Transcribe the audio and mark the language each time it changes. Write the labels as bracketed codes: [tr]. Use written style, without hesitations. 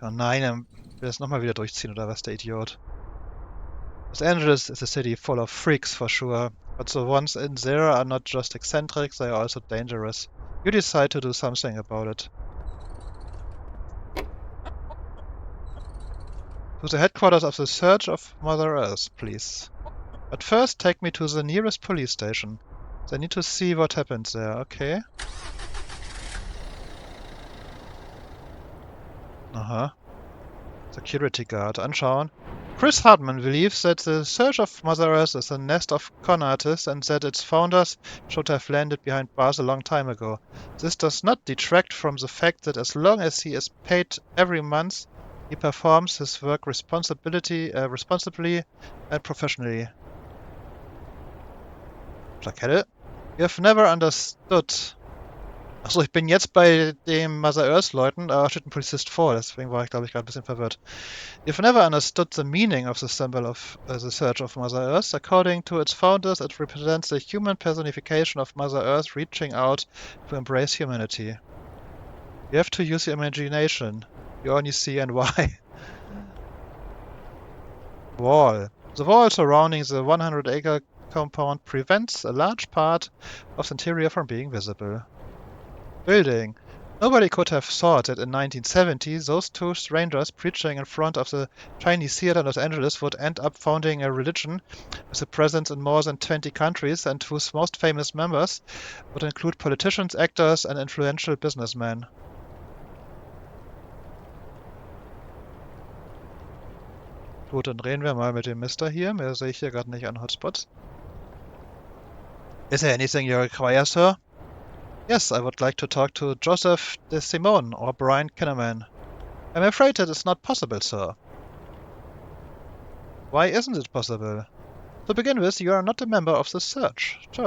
[de] Oh nein, er will das nochmal wieder durchziehen, oder was, der Idiot? [en] Los Angeles is a city full of freaks, for sure. But the ones in there are not just eccentric, they are also dangerous. You decide to do something about it. To the headquarters of the Search of Mother Earth, please. But first, take me to the nearest police station. I need to see what happened there, okay? Aha. Security guard, anschauen. Chris Hartman believes that the Search of Mother Earth is a nest of con artists and that its founders should have landed behind bars a long time ago. This does not detract from the fact that as long as he is paid every month, he performs his work responsibly and professionally. Plakette. You have never understood. [de] Achso, ich bin jetzt bei den Mother Earth Leuten, da steht ein Polizist vor, deswegen war ich, glaube ich, gerade ein bisschen verwirrt. [en] You've never understood the meaning of the symbol of the Search of Mother Earth. According to its founders, it represents the human personification of Mother Earth reaching out to embrace humanity. You have to use your imagination. You only see and why. Wall. The wall surrounding the 100-acre compound prevents a large part of the interior from being visible. Building. Nobody could have thought that in 1970 those two strangers preaching in front of the Chinese theater in Los Angeles would end up founding a religion with a presence in more than 20 countries and whose most famous members would include politicians, actors and influential businessmen. [de] Gut, dann reden wir mal mit dem Mister hier. Mehr sehe ich hier gerade nicht an Hotspots. [en] Is there anything you require, sir? Yes, I would like to talk to Joseph de Simone or Brian Kinnaman. I'm afraid that is not possible, sir. Why isn't it possible? To begin with, you are not a member of the church.